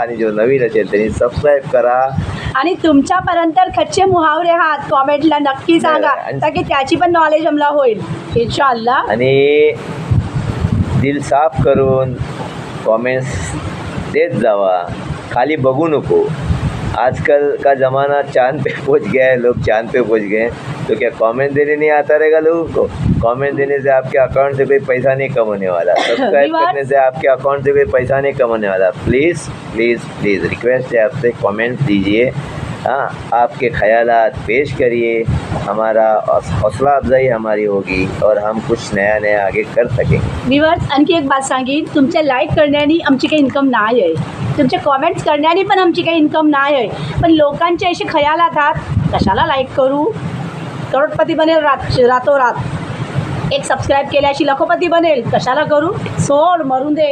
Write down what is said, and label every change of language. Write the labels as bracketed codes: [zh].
[mr] आणि जो नवीन असेल त्यांनी सबस्क्राईब करा. आणि तुमच्यापर्यंत खच्चे मुहावरे आहात कॉमेंटला नक्की सांगा, आणि- ताकी त्याची पण नॉलेज आम्हाला होईल इंशाअल्लाह. आणि दिल साफ करून कमेंट्स देत जावा, खाली बघू नको. [hi] आजकल का ज़माना चांद पे पहुंच गया है, लोग चांद पे पहुंच गए हैं, तो क्या कमेंट देने नहीं आता रहेगा लोगों को? कमेंट देने से आपके अकाउंट से कोई पैसा नहीं कम होने वाला, सब्सक्राइब विवाद- करने से आपके अकाउंट से कोई पैसा नहीं कम होने वाला. प्लीज़ प्लीज़ प्लीज़ रिक्वेस्ट है आपसे, कमेंट दीजिए. हाँ, आपके ख्यालात पेश करिए, हमारा हौसला अफजाई हमारी होगी और हम कुछ नया नया आगे कर सकेंगे. [mr] व्ह्युअर्स, आणखी एक बात सांगीन, तुमच्या लाईक करण्याने आमची काही इन्कम नाही आहे, तुमचे कॉमेंट्स करण्याने पण आमची काही इन्कम नाही आहे. पण लोकांचे असे खयालात आहात, कशाला लाईक करू, करोडपती बनेल रातोरात. एक सबस्क्राईब केल्याशी लखोपती बनेल, कशाला करू, सोड मरून दे.